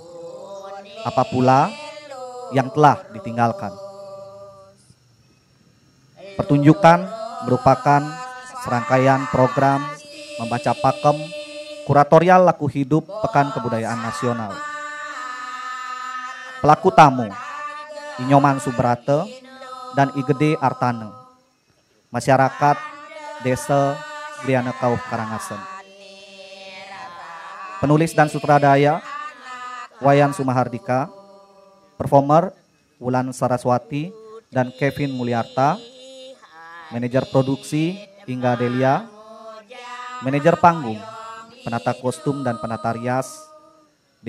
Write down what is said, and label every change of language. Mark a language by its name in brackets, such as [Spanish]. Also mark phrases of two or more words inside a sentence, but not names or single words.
[Indonesian] Apa pula yang telah ditinggalkan? Pertunjukan merupakan serangkaian program membaca pakem kuratorial laku hidup Pekan Kebudayaan Nasional. Pelaku tamu Inyoman Subrate dan Igede Artane, masyarakat Desa Gliana Kauh Karangasem. Penulis dan sutradara Wayan Sumahardika, performer Wulan Saraswati dan Kevin Mulyarta, manajer produksi Inga Delia, manajer panggung, penata kostum dan penata rias D.